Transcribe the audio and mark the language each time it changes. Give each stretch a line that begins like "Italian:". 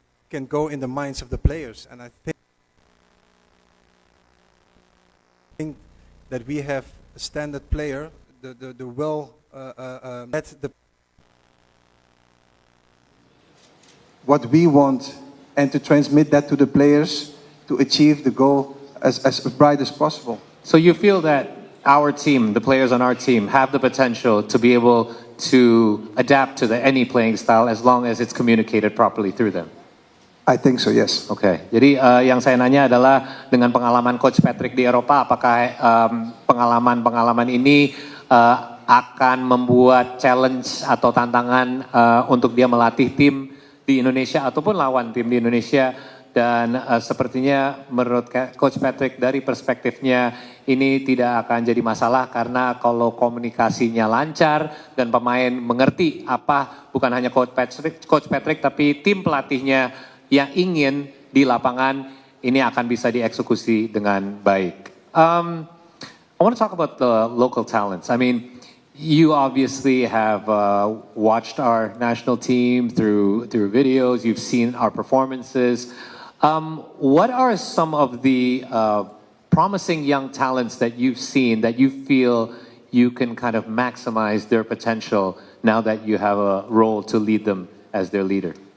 English: can go in the minds of the players, and I think that we have a standard player, the well at the what we want, and to transmit that to the players to achieve the goal as bright as possible. So you feel that our team, the players on our team, have the potential to be able to adapt to any playing style as long as it's communicated properly through them? I think so, yes.
Indonesian: Oke, jadi yang saya nanya adalah dengan pengalaman Coach Patrick di Eropa, apakah pengalaman-pengalaman ini akan membuat challenge atau tantangan untuk dia melatih tim di Indonesia ataupun lawan tim di Indonesia dan sepertinya menurut Coach Patrick dari perspektifnya ini tidak akan jadi masalah karena kalau komunikasinya lancar dan pemain mengerti apa bukan hanya Coach Patrick tapi tim pelatihnya yang ingin di lapangan ini akan bisa dieksekusi dengan baik.
English: I want to talk about the local talents. I mean, you obviously have watched our national team through videos. You've seen our performances. What are some of the promising young talents that you've seen that you feel you can kind of maximize their potential now that you have a role to lead them as their leader?